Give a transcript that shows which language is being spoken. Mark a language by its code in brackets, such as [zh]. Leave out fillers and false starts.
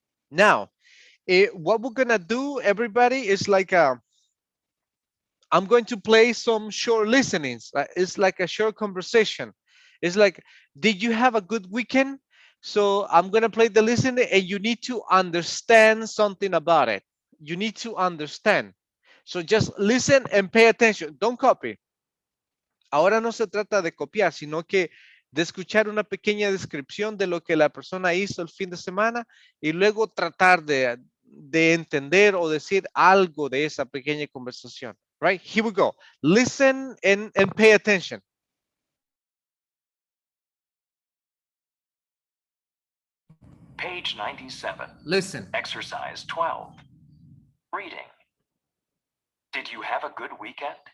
[en] Now, what we're gonna do, everybody, is like I'm going to play some short listenings. It's like a short conversation. It's like, did you have a good weekend? So I'm gonna play the listening, and you need to understand something about it. You need to understand. So just listen and pay attention. Don't copy. [es] Ahora no se trata de copiar, sino que de escuchar una pequeña descripción de lo que la persona hizo el fin de semana y luego tratar de entender o decir algo de esa pequeña conversación. [en] Right? Here we go. Listen and pay attention. Page 97. Listen. Exercise 12. Reading. Did you have a good weekend?